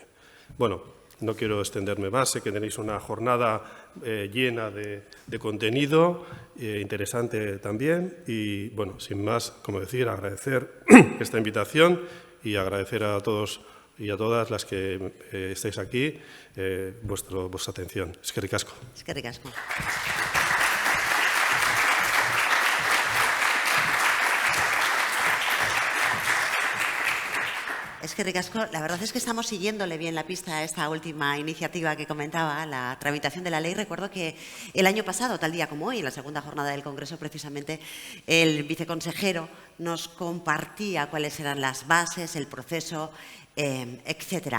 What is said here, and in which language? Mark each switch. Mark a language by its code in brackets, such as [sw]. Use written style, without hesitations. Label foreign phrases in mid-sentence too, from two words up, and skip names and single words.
[es] Bueno, no quiero extenderme más, sé que tenéis una jornada llena de contenido, interesante también, y bueno, sin más, como decir, agradecer esta invitación y agradecer a todos y a todas las que estáis aquí vuestra atención. [eu] Eskerrik asko. Eskerrik asko. Eskerrik asko. [es] La verdad es que estamos siguiéndole bien la pista a esta última iniciativa que comentaba, la tramitación de la ley. Recuerdo que el año pasado, tal día como hoy, en la segunda jornada del Congreso, precisamente el viceconsejero nos compartía cuáles eran las bases, el proceso, etcétera.